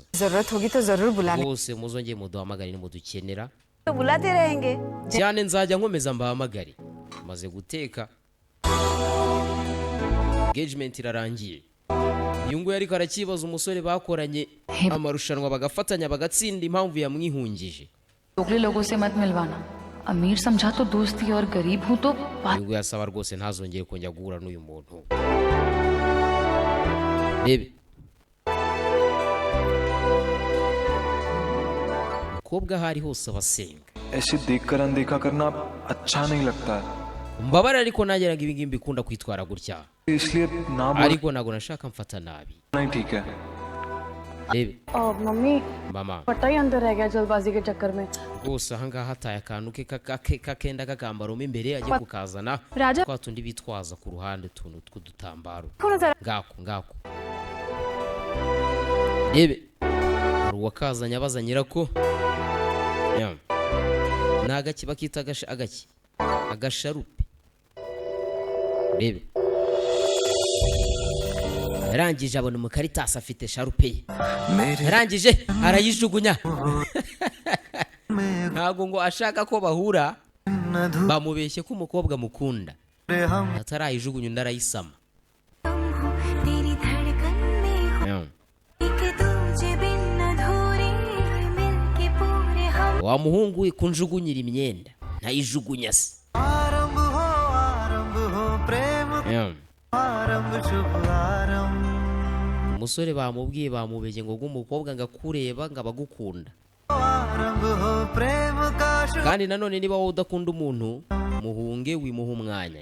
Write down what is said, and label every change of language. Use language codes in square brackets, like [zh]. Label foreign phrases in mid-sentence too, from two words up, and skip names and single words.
[hi] जरूरत होगी तो जरूर बुलाना. [rw] bose muzongeye muduhamagare nimudukenera. [hi] तो बुलाते रहेंगे. [rw] cyane nzajya nkomeza mbahamagare. maze guteka engagement irarangiye. uyu nguyu ariko arakibaza umusore bakoranye amarushanwa bagafatanya bagatsinda impamvu yamwihungije. [hi] दोगले लोगों से मत मिलवाना. अमीर समझा तो दोस्ती और गरीब हूँ तो बात. [rw] uyu nguyu asaba rwose ntazongere kongera guhura n'uyu muntu. rebe umukobwa aho ari hose abasenga. [hi] ऐसे देखकर अनदेखा करना अच्छा नहीं लगता है. [rw] mbabare ariko nageraga ibi ngibi mbikunda kwitwara gutya. [hi] इसलिए ना बोलना [rw] ariko ntago nashaka mfata nabi. [hi] ही ठीक है. [rw] rebe [hi] मम्मी [rw] mama [hi] पट्टा ही अंदर रह गया जल्दबाजी के चक्कर में. [rw] rwose ahangaha hataye akantu ke kakenda kakambaramo imbere ajye kukazana Raja. twa tundi bitwaza ku ruhande utuntu tw'udutambaro. [hi] कौन सा [rw] ngako rebe hari uwakazanye abaza nyirako. ni agaki bakita agasharupe. rebe yarangije abona umukaritasi afite sharupe ye. yarangije arayijugunya. ntabwo ngo ashaka ko bahura. bamubeshye ko umukobwa mukunda atarayijugunya undi arayisama. [hi] तेरी धड़कन में कि तुझे बिन अधूरी मिलके पूरे हम. [rw] wa muhungu we kunjugunyira imyenda ntayijugunya se. umusore bamubwiye bamubeshye ngo umukobwa ngakureba ngo abagukunda. kandi nanone niba wowe udakunda umuntu muhunge wimuha umwanya.